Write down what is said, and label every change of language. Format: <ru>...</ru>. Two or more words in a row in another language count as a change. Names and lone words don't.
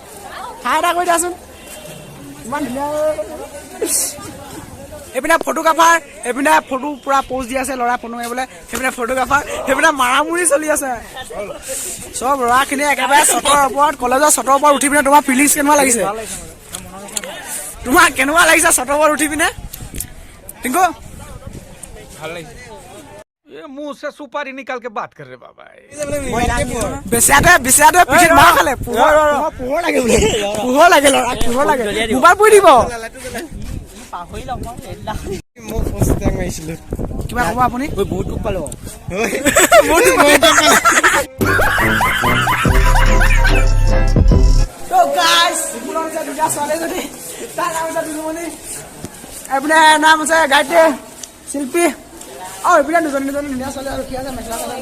<as>ইমান ধুনীয়া এইপিনে ফটোগ্ৰাফাৰ এইপিনে ফটো পুৰা প'জ দি আছে ল'ৰা ফটো মাৰিবলৈ সেইপিনে ফটোগ্ৰাফাৰ সেইপিনে মাৰামুৰি চলি আছে চব ল'ৰাখিনি একেবাৰে চটৰ ওপৰত কলেজৰ চটৰ ওপৰত উঠি পিনে তোমাৰ ফিলিংছ কেনেকুৱা লাগিছে চটৰ ওপৰত উঠি পিনে টিংকু ভাল লাগিছে</as> <hi>ये मुंह से सुपारी निकाल के बात कर रहे बाबा</hi> <as>বেচাতে পিঠিত মাৰ খালে পোহৰ লাগে বোলে পোহৰ লাগে ল'ৰা পোহৰ লাগে মোবাইল পৰি দিব কিবা ক'ব আপুনি বহুত দুখ পালো তো গাইস পুনৰ যে দুটা ছোৱালীজনী তাৰ নাম আছে দুজনী এইপিনে নাম আছে গায়ত্ৰী শিল্পী আৰু এইপিনে দুজনী ধুনীয়া ছোৱালী আৰু কি আছে মেখেলা</as>